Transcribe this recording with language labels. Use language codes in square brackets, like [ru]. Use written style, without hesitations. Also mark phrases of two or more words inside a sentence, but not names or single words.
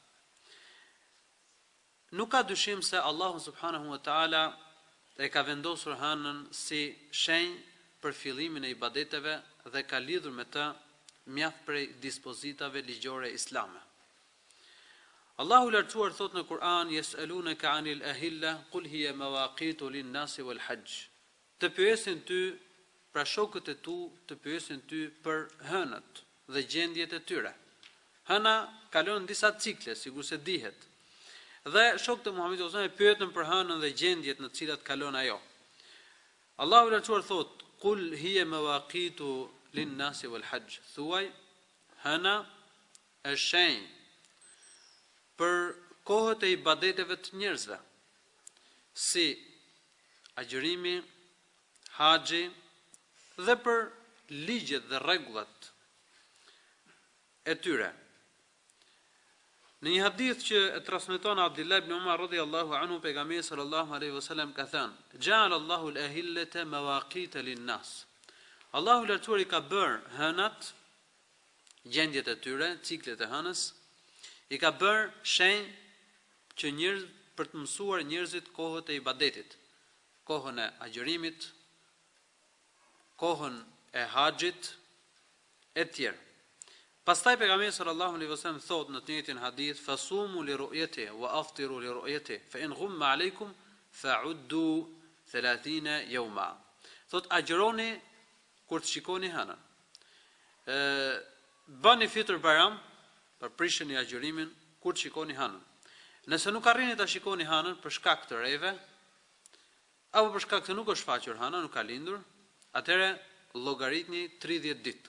[sq] Nuk ka dyshim se Allahu [ar] سبحانه وتعالى [sq] e ka vendosur hënën si shenjë për fillimin e ibadeteve dhe ka lidhur me të mjaft prej dispozitave ligjore islame. Allahu i lartësuar thot në Kur'an: [ar] "يسألونك عن الأهلة قل هي مواقيت للناس والحج." [sq] Të pyesin ty, pra shokët e tu, të pyesin ty për hënët dhe gjendjet e tyre. Hëna kalon disa cikle, sigurisht se dihet. Dhe shokët e Muhamedit [ar] صلى الله عليه وسلم [sq] pyetën për hënën dhe gjendjet në të cilat kalon ajo. Allahu i lartësuar thot: [ar] "قل هي مواقيت للناس والحج." [sq] Thuaj, hëna është shenjë për kohët e ibadeteve të njerëzve, si agjërimi, haxhi dhe për ligjet dhe rregullat e tyre. Në një hadith që e transmeton Abdullah ibn Umar [ar] رضي الله عنه, [sq] pejgamberi [ar] صلى الله عليه وسلم [sq] ka thënë: [ar] "جعل الله الأهلة مواقيت للناس." [sq] Allahu lartuar i ka bërë hënat, gjendjet e tyre, ciklet e hënës, i ka bërë shenjë që njerëz për të mësuar njerëzit kohët e ibadetit, kohën e agjërimit, kohën e haxhit e tjerë. Pastaj pejgamberi [ar] صلى الله عليه وسلم [sq] thot në të njëjtin hadith: [ar] "فصوموا لرؤيته وأفطروا لرؤيته فإن غم عليكم فعدوا 30 يوما." [sq] Thot agjëroni kur të shikoni hënën. Bëni fitër Bayram, përprisheni agjërimin kur të shikoni hënën. Nëse nuk arrini ta shikoni hënën për shkak të reve, apo për shkak se nuk është shfaqur hëna, nuk ka lindur, atëherë llogaritni 30 ditë.